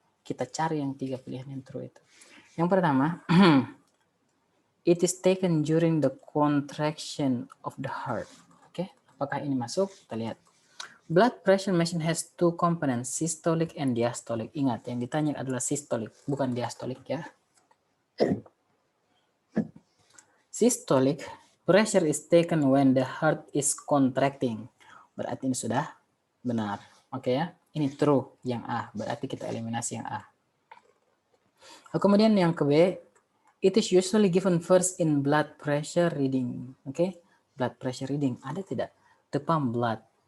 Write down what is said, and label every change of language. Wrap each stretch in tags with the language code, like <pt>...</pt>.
<id>Kita cari yang 3 pilihan yang true itu. Yang pertama,</id> <en>it is taken during the contraction of the heart. Oke,</en> <id>apakah ini masuk? Kita lihat.</id> <en>Blood pressure machine has 2 components, systolic and diastolic.</en> <id>Ingat, yang ditanya adalah systolic, bukan diastolic ya.</id> <en>Systolic pressure is taken when the heart is contracting.</en> <id>Berarti ini sudah benar. Oke ya, ini true yang A. Berarti kita eliminasi yang A. Kemudian yang ke B,</id> <en>it is usually given first in blood pressure reading. Oke, blood pressure reading</en> <id>ada tidak?</id> <en>The pump blood.</en>